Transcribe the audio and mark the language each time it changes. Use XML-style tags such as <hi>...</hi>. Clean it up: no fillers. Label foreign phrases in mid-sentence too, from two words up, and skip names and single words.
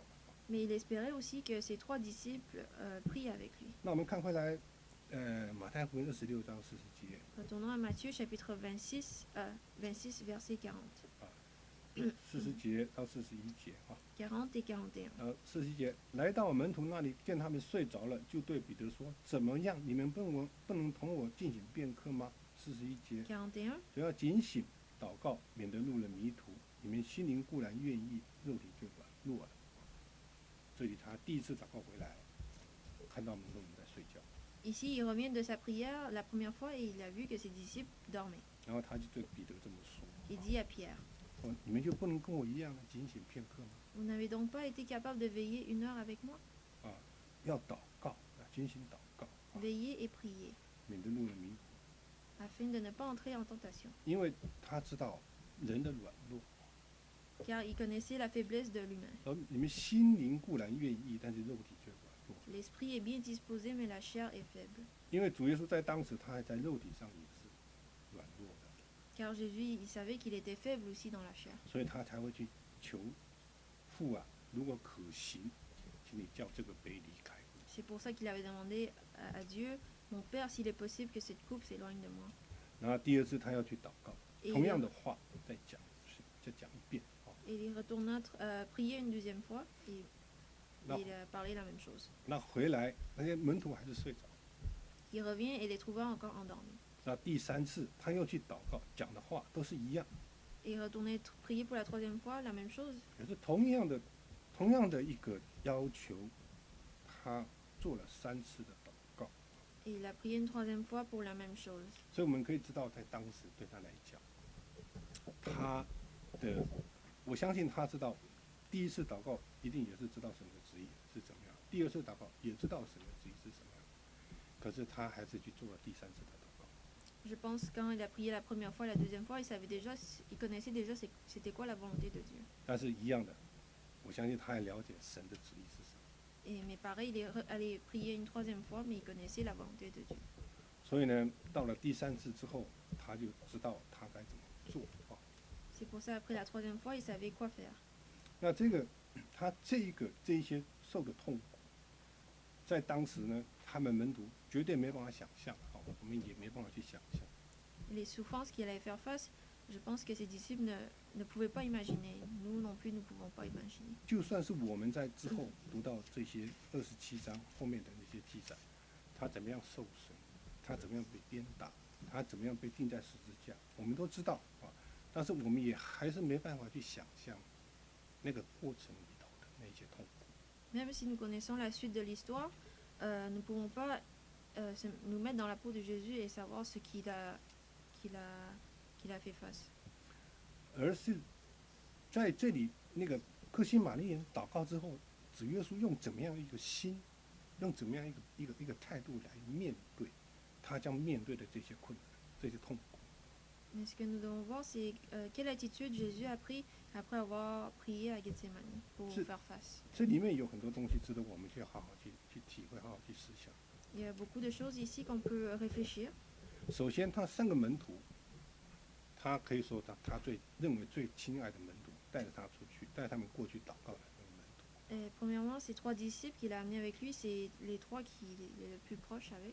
<fr>Mais il espérait aussi que ses 3 disciples prient avec lui.</fr> <zh>那我们看回来，马太福音26章40节，</zh> <fr>Retournons à Matthieu chapitre 26, 26 verset 40.</fr> <zh>40 节到41节</zh> <fr>40 et 41.</fr> <zh>41节，来到门徒那里，见他们睡着了，就对彼得说：“怎么样？你们不能同我进行片刻吗？”41节，</zh> <fr>41.</fr> <zh>只要警醒祷告，免得入了迷途。你们心灵固然愿意，肉体就软弱了。这里他第一次祷告回来，看到门徒们在睡觉，</zh> <fr>Ici, il revient de sa prière la première fois et il a vu que ses disciples dormaient.</fr> <zh>然后他就对彼得这么说</zh> <fr>Il dit à Pierre,</fr> <zh>你们就不能跟我一样警醒片刻吗？</zh> <fr>vous n'avez donc pas été capable de veiller 1 heure avec moi?</fr> <zh>要祷告，警醒祷告，</zh> <fr>Veillez et priez,</fr> <zh>免得入了迷途。</zh> <fr>afin de ne pas entrer en tentation.</fr> <zh>因为他知道人的软弱，</zh> <fr>car il connaissait la faiblesse de l'humain.</fr> <zh>而你们心灵固然愿意，但是肉体却软弱。</zh> <fr>L'esprit est bien disposé, mais la chair est faible.</fr> <zh>因为主耶稣在当时他还在肉体上也是软弱的，</zh> <fr>Car Jésus, il savait qu'il était faible aussi dans la chair.</fr> <zh>所以他才会去求父啊，如果可行，请你叫这个杯离开我。</zh> <fr>C'est pour ça qu'il avait demandé à Dieu, mon Père, s'il est possible que cette coupe s'éloigne de moi.</fr> <zh>然后第二次他要去祷告，</zh> <fr>Et</fr> <zh>同</zh> <fr>il,</fr> <zh>样的话再讲一遍。</zh> <fr>et il retourna prier une deuxième fois et Non. il a parlé la même chose.</fr> <zh>那回来那些门徒还是睡着。</zh> <fr>Il revient et les trouva encore endormis.</fr> <zh>那第三次他又去祷告，讲的话都是一样，</zh> <fr>Et il retournait prier pour la troisième fois, la même chose.</fr> <zh>也是同样的一个要求，他做了3次的祷告。</zh> <fr>Et il a prié une troisième fois pour la même chose.</fr> <zh>所以我们可以知道，在当时对他来讲，我相信他知道，第一次祷告一定也是知道神的旨意是怎么样，第二次祷告也知道神的旨意是怎么样，可是他还是去做了第三次的祷告。</zh> <fr>Je pense quand il a prié la première fois, la deuxième fois, il connaissait déjà c'était quoi la volonté de Dieu.</fr> <zh>但是一样的，我相信他也了解神的旨意是什么。</zh> <fr>Mais pareil, il est allé prier une troisième fois, mais il connaissait la volonté de Dieu.</fr> <zh>所以呢，到了第三次之后，他就知道他该怎么做啊。</zh> <fr>C'est pour ça, après la troisième fois, il savait quoi faire.</fr> <zh>那他这一些受的痛苦，在当时呢，他们门徒绝对没办法想象啊，我们也没办法去想象。</zh> <fr>Les souffrances qu'il allait faire face, je pense que ses disciples ne pouvaient pas imaginer. Nous non plus, nous ne pouvons pas imaginer.</fr> <zh>就算是我们在之后读到这些27章后面的那些记载，他怎么样受损，他怎么样被鞭打，他怎么样被钉在十字架，我们都知道啊。但是我们也还是没办法去想象那个过程里头的那些痛苦。</zh> <fr>Même si nous connaissons la suite de l'histoire, nous ne pouvons pas nous mettre dans la peau de Jésus et savoir ce qu'il a fait face.</fr> <zh>而是在这里那个克西玛丽人祷告之后，主耶稣用怎么样一个心，用怎么样一个态度来面对他将面对的这些困难、这些痛苦。</zh> <fr>Mais ce que nous devons voir, c'est quelle attitude Jésus a pris après avoir prié à Gethsemane pour faire face.</fr> <zh>这里面有很多东西值得我们去好好去体会、好好去思想。</zh> <fr>Il y a beaucoup de choses ici qu'on peut réfléchir.</fr> <zh>首先，他3个门徒，他可以说他认为最亲爱的门徒，带着他出去，带他们过去祷告的那个门徒。</zh> <fr>Et premièrement, ces 3 disciples qu'il a amenés avec lui, c'est les 3 qu'il est le plus proche avec.</fr>